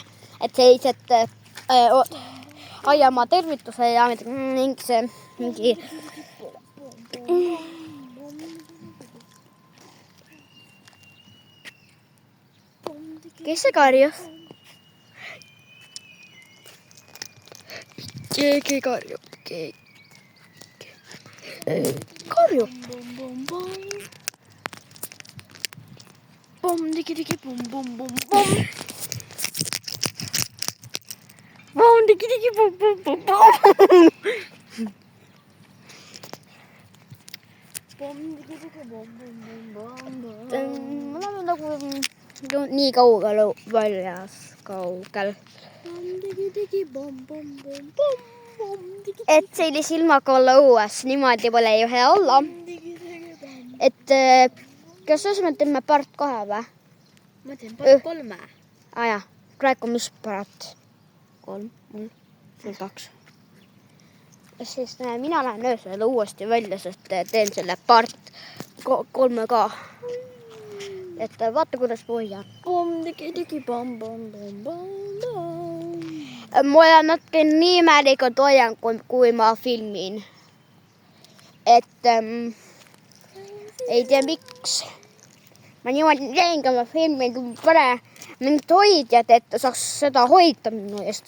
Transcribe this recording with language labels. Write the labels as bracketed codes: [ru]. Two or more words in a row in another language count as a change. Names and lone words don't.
[et] Et sellised aiamaa tervituse ja mingi kes see karjus? Keegi karjub. Karjub. Bom, digi, bom, bom, bom, bom. Bom, digi, bom, bom, bom, bom. Bom, digi, bom, bom, bom, bom. Me oleme nagu nii kaugel väljas, kaugel. Bom, digi, bom, bom, bom, bom, bom, digi, Et sellise ilmaga olla õues, niimoodi pole ju hea olla. digi, bom. Et kas me teeme part 2 või? Ma teen part 3. Jah, praegu mis part? 3, mul 2. Siis mina lähen öösel uuesti välja, sest teen selle part 3 ka. Et vaata, kuidas hoian. Bom, digi, bom, bom, bom, bom, bom. Ma olen natuke nii imeelikult hoian, kui ma filmin. Et ei tea miks. Ma niimoodi teen, kui ma filmin, kui pane mingit hoidjat, et saaks seda hoida minu eest.